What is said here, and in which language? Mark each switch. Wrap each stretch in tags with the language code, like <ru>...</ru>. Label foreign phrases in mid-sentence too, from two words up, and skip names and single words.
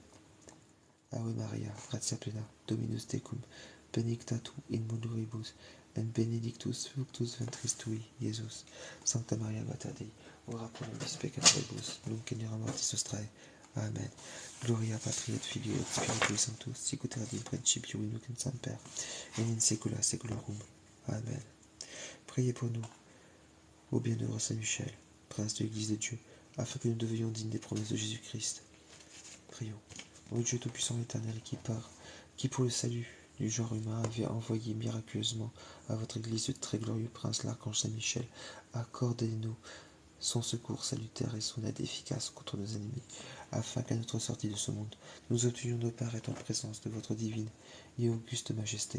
<la>Ave Maria, gratia plena, Dominus tecum, benedicta tu in mulieribus, et benedictus fructus ventris tui, Iesus. Sancta Maria Mater Dei, ora pro nobis peccatoribus, nunc et in hora mortis nostrae. Amen. Gloria patri et filio et spiritui sanctus, sic ut erat in principio et nunc et semper, et in saecula saeculorum. Amen.</la> <fr>Priez pour nous, ô bienheureux Saint Michel, prince de l'Église de Dieu, afin que nous devenions dignes des promesses de Jésus-Christ. Prions. Ô Dieu tout-puissant éternel, qui pour le salut du genre humain avait envoyé miraculeusement à votre Église le très glorieux prince l'archange Saint-Michel, accordez-nous son secours salutaire et son aide efficace contre nos ennemis, afin qu'à notre sortie de ce monde, nous obtenions nos parts en présence de votre divine et auguste majesté.</fr>